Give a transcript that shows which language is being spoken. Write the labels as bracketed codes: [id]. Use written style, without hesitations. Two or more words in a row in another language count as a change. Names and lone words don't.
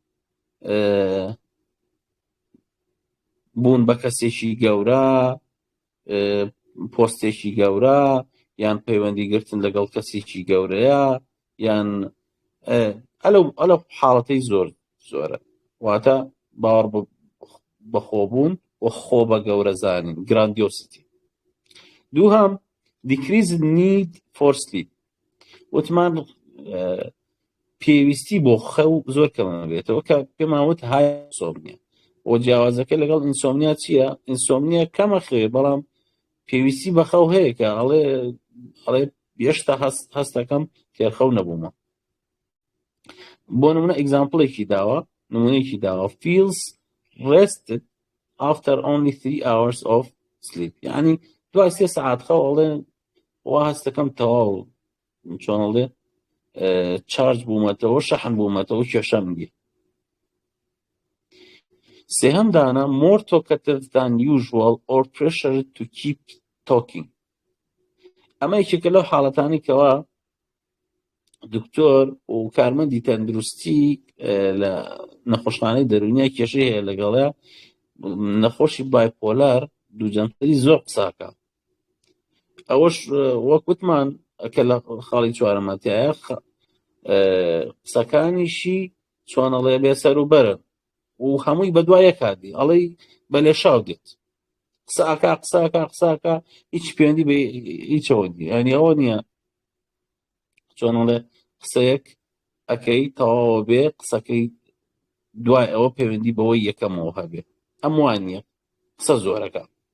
[ckb] بوون بە کەسێکی گەورە، پۆستێکی گەورە، یان پەیوەندی گرتن لەگەڵ کەسێکی گەورەیە، یان ئەلە حاڵەتەی زۆرە، واتە باوەڕ بەخۆبوون و خۆ بە گەورە زانین، گراندیۆسیتی. [en] دووهەم decreased need for sleep، [ckb] وتمان پێویستی بۆ خەو زۆر کەمە بێتەوە، کە پێمان وت های ئینسۆمنیا، و جیاوازەکە لەگەڵ ئینسۆمنیا چییە؟ ئینسۆمنیا کەمە خوێ، بەڵام پێویستی بە خەو هەیە، کە ئەڵێ هێشتا هەستەکەم تێرخەو نەبوومە. بۆ نمونە ئێگزامپڵێکی داوە، نمونەیەکی داوە [en] feels rested after only 3 hours of sleep، [ckb] یعنی دوای 3 سەعات خەو ئەڵێ وا هەستەکەم تەواو چۆنەڵێ چارج بوومەتەوە، شەحن بوومەتەوە، کێشەم دیێ. سێهەم دانە [en] more talkative than usual or pressure to keep talking. [ckb] ئەمە یەکێکە لەو حاڵەتانی کەوا دکتۆر و کارمەندی تەندروستی لە نەخۆشخانەی دەرونیا کێشەی هەیە لەگەڵە، نەخۆشی بایپۆلار دووجەمسەری زۆر قساکە. ئەوەش وەک وتمان کە لە خاڵی چوارەمەتیایە قسەکانیشی چۆن ئەڵێ بێسەر و بەرن و هەمووی بەدوایە کاردی ئەڵێ بە لێشاو دێت قساکە هیچ پەیوەندی بە هیچەوە دی ینی ئەوە نییە چۆن ئەڵێ قسەیەک ئەەکەی تەواوە بێ قسەکەی دوای ئەوە پەیوەندی بەوەی یەکەمەوە هەبێ ئەم وان نییە قسە زۆرەکە.